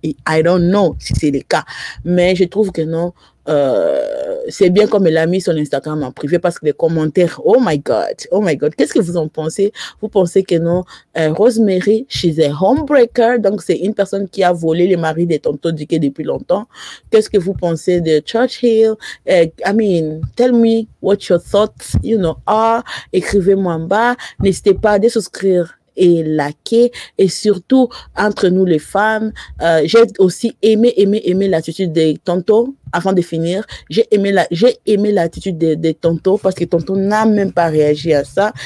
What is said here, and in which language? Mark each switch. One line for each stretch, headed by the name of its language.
French: Et
English: I don't know
French: si c'est le cas, mais je trouve que non, c'est bien comme elle a mis son Instagram en privé, parce que les commentaires,
English: oh my god,
French: qu'est-ce que vous en pensez? Vous pensez que non, Rosemary,
English: she's a homebreaker,
French: donc c'est une personne qui a volé le mari de Tonton Dike depuis longtemps. Qu'est-ce que vous pensez de Churchill?
English: I mean, tell me what your thoughts, are.
French: Écrivez-moi en bas. N'hésitez pas à souscrire et liker, et surtout entre nous les femmes, j'ai aussi aimé l'attitude de Tonton. Avant de finir, j'ai aimé l'attitude de Tonton, parce que Tonton n'a même pas réagi à ça.